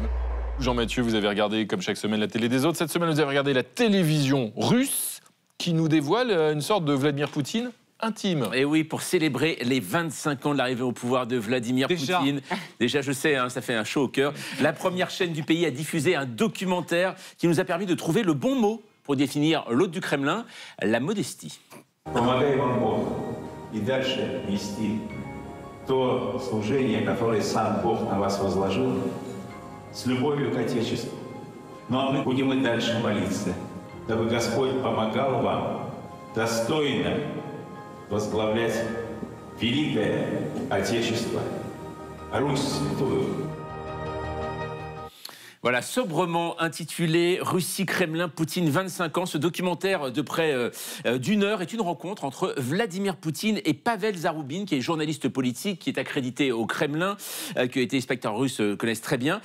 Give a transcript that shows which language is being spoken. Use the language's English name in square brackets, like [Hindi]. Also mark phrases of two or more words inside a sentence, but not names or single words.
[French] Jean-Mathieu, vous avez regardé, comme chaque semaine, la télé des autres. Cette semaine, vous avez regardé la télévision russe, qui nous dévoile une sorte de Vladimir Poutine intime. Et oui, pour célébrer les 25 ans de l'arrivée au pouvoir de Vladimir Poutine. Déjà, je sais, ça fait un chaud au cœur. La première chaîne du pays a diffusé un documentaire qui nous a permis de trouver le bon mot pour définir l'hôte du Kremlin, la modestie. [Russian] Помогай вам Бог и дальше нести то служение, которое сам Бог на вас возложил, с любовью к Отечеству. Ну а мы будем и дальше молиться, дабы Господь помогал вам достойно возглавлять великое Отечество, Русь святую. [French] Voilà, sobrement intitulé « Russie, Kremlin, Poutine, 25 ans ». Ce documentaire de près d'une heure est une rencontre entre Vladimir Poutine et Pavel Zaroubine, qui est journaliste politique, qui est accrédité au Kremlin, qui a été spectateur russe, connaissent très bien.